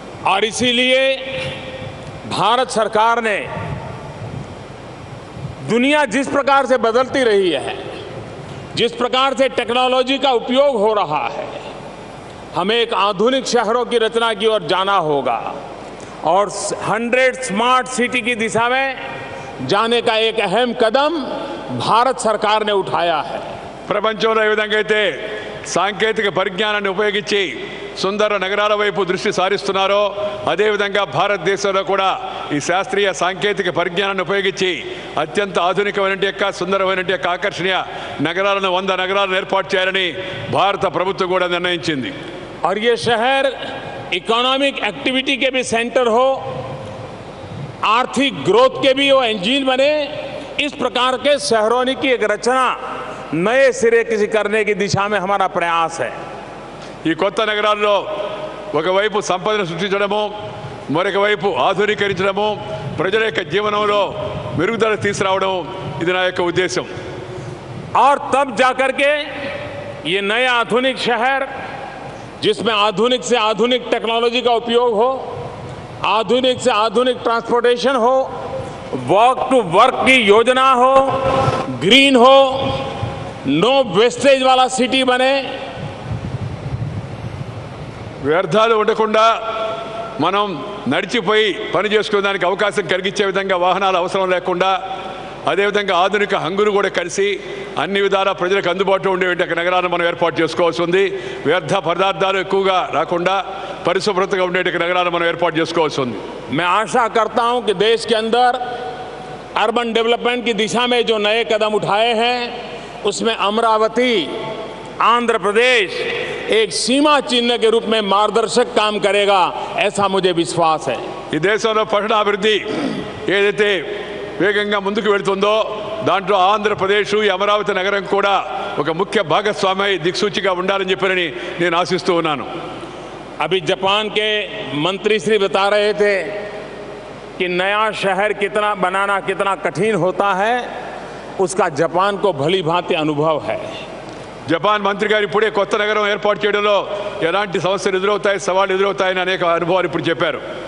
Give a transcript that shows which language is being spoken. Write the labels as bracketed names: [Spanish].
[Hindi] और इसीलिए भारत सरकार ने दुनिया जिस प्रकार से बदलती रही है, जिस प्रकार से टेक्नोलॉजी का उपयोग हो रहा है, हमें एक आधुनिक शहरों की रचना की ओर जाना होगा और 100 स्मार्ट सिटी की दिशा में जाने का एक अहम कदम भारत सरकार ने उठाया है. [Telugu] ప్రపంచంలో ఏ విధంగా అయితే సాంకేతిక పరిజ్ఞానాన్ని ఉపయోగించి సుందర నగరాల వైపు దృష్టి సారిస్తున్నారో అదేవిధంగా భారతదేశంలో కూడా ఈ శాస్త్రీయ సాంకేతిక పరిజ్ఞానాన్ని ఉపయోగించి అత్యంత ఆధునికమైన యొక్క సుందరమైన యొక్క ఆకర్షణీయ నగరాలను 100 నగరాలను ఏర్పాటు చేయాలని భారత ప్రభుత్వం కూడా నిర్ణయించింది. [Hindi] और ये शहर [English] economic activity [Hindi] के भी सेंटर हो, आर्थिक ग्रोथ के भी वो इंजन बने, इस प्रकार के शहरों की एक रचना नए सिरे किसी करने की दिशा में हमारा प्रयास है. [Telugu] ఈ కొత్త నగరాల్లో ఒకవైపు సంపదను సృష్టించడము, మరొక వైపు ఆధునీకరించడము, ప్రజల యొక్క జీవనంలో మెరుగుదల తీసుకురావడం ఇది నా యొక్క ఉద్దేశం. [Hindi] और तब जाकर के ये नया आधुनिक शहर जिसमें आधुनिक से आधुनिक टेक्नोलॉजी का उपयोग हो, आधुनिक से आधुनिक ट्रांसपोर्टेशन हो, [English] walk to work [Hindi] की योजना हो, ग्रीन हो, नो वेस्टेज वाला सिटी बने. [Telugu] వ్యర్థాలు ఉండకుండా మనం నడిచిపోయి పని చేసుకునేదానికి అవకాశం కలిగించే విధంగా వాహనాలు అవసరం లేకుండా అదేవిధంగా ఆధునిక హంగులు కూడా కలిసి అన్ని విధాల ప్రజలకు అందుబాటులో ఉండే నగరాలను మనం ఏర్పాటు చేసుకోవాల్సి ఉంది. వ్యర్థ పదార్థాలు ఎక్కువగా రాకుండా పరిశుభ్రతగా ఉండే నగరాలను మనం ఏర్పాటు చేసుకోవాల్సి ఉంది. [Hindi] मैं आशा करता हूं कि देश के अंदर अर्बन डेवलपमेंट की दिशा में जो नए कदम उठाए हैं उसमें अमरावती, आंध्र प्रदेश एक सीमा चिन्ह के रूप में मार्गदर्शक काम करेगा, ऐसा मुझे विश्वास है. [Telugu] ఈ దేశంలో పట్టణాభివృద్ధి ఏదైతే వేగంగా ముందుకు వెళుతుందో దాంట్లో ఆంధ్రప్రదేశ్ ఈ అమరావతి నగరం కూడా ఒక ముఖ్య భాగస్వామి దిక్సూచిగా ఉండాలని చెప్పని నేను ఆశిస్తూ ఉన్నాను. [Hindi] अभी जापान के मंत्री श्री बता रहे थे कि नया शहर कितना बनाना कितना कठिन होता है, उसका जापान को भली भांति अनुभव है. [Telugu] జపాన్ మంత్రి గారు ఇప్పుడే కొత్త నగరం ఏర్పాటు చేయడంలో ఎలాంటి సమస్యలు ఎదురవుతాయి, సవాళ్ళు ఎదురవుతాయని అనేక అనుభవాలు ఇప్పుడు చెప్పారు.